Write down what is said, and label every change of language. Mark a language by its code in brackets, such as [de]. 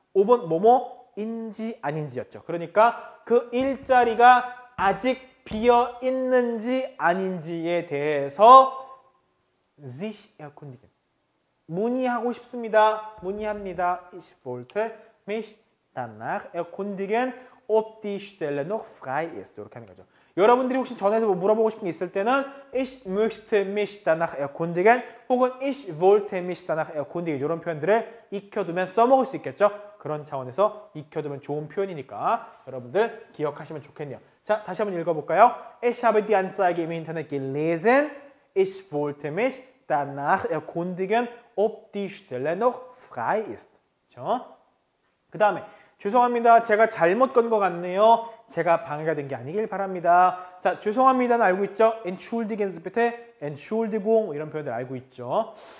[ko] ob은 뭐뭐인지 아닌지였죠. 그러니까 그 일자리가 아직 비어 있는지 아닌지에 대해서 sich erkundigen. 문의하고 싶습니다. 문의합니다. [de] Ich wollte mich danach erkundigen, ob die Stelle noch frei ist. [ko] 이렇게 하는 거죠. 여러분들이 혹시 전화해서 뭐 물어보고 싶은 게 있을 때는 [de] Ich möchte mich danach erkundigen [ko] 혹은 [de] Ich wollte mich danach erkundigen [ko] 이런 표현들을 익혀두면 써먹을 수 있겠죠. 그런 차원에서 익혀두면 좋은 표현이니까 여러분들 기억하시면 좋겠네요. 자, 다시 한번 읽어볼까요? [de] Ich habe die Anzeige im Internet gelesen. Ich wollte mich danach erkundigen, ob die Stelle noch frei ist. [ko] 그렇죠? 그 다음에 죄송합니다. 제가 잘못 건 것 같네요. 제가 방해가 된 게 아니길 바랍니다. 자, 죄송합니다는 알고 있죠? [de] Entschuldigen Sie bitte, Entschuldigung [ko] 이런 표현들 알고 있죠?